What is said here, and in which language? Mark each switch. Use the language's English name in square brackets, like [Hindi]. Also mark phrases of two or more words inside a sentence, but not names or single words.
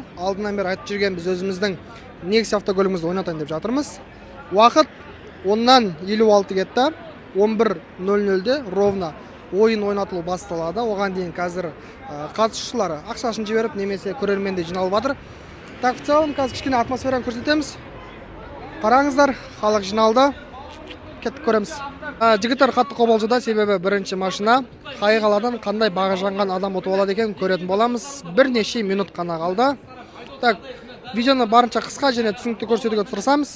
[Kazakh] Алдынан бері айтып жүрген біз өзіміздің Nexia автокөлігімізді ойнатайын деп жатырмыз. Уақыт 10-нан 56 кетті. 11.00-де ровно ойын ойнатылу басталады. Оған дейін қазір қатысушылар ақшасын жіберіп, немесе көрерменде жиналып жатыр. [Russian] Так, в целом [Kazakh] қазір кішкене атмосфераны көрсетеміз. Қараңыздар, халық жиналды. Кеттік көреміз. Жігіттер қатты қобалжуда, себебі бірінші машина қай қаладан қандай бағажанған адам ұтып алады екен көретін боламыз. Бірнеше минут қана қалды. Так, видеоны барынша қысқа және түсінікті көрсетуге тырысамыз.